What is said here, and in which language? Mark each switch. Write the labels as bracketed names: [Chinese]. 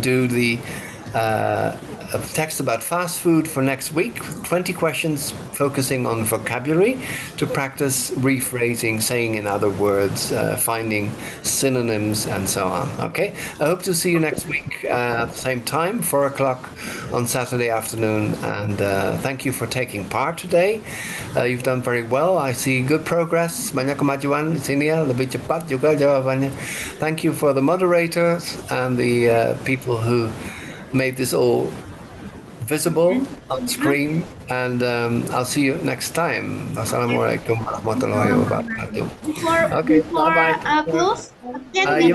[English] Do the a text about fast food for next week, 20 questions focusing on vocabulary to practice rephrasing, saying in other words, finding synonyms and so on. Okay, I hope to see you next week at the same time, 4 o'clock on Saturday afternoon, and thank you for taking part today. You've done very well. I see good progress, [Indonesian] banyak kemajuan di sini ya, lebih cepat juga jawabannya. [English] Thank you for the moderators and the people who made this all visible on screen, and I'll see you next time. [Arabic] Assalamualaikum warahmatullahi wabarakatuh. [English] Before close, can we